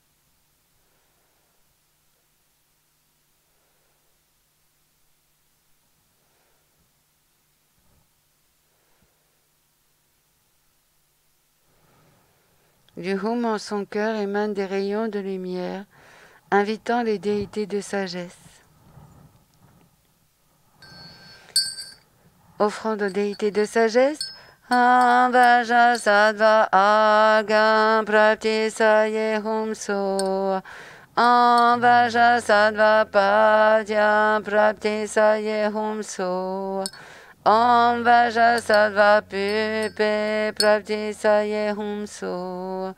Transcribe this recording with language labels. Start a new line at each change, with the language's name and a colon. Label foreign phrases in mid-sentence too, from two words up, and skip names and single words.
French: Du Hum en son cœur émanent des rayons de lumière, invitant les déités de sagesse. Offrande aux déités de sagesse,
Sanskrit: Vajrasattva Agam Prapti Saye Hum So. Vajrasattva Padyam Prapti Saye Hum So. Vajrasattva Pupe Prapti Saye Hum So.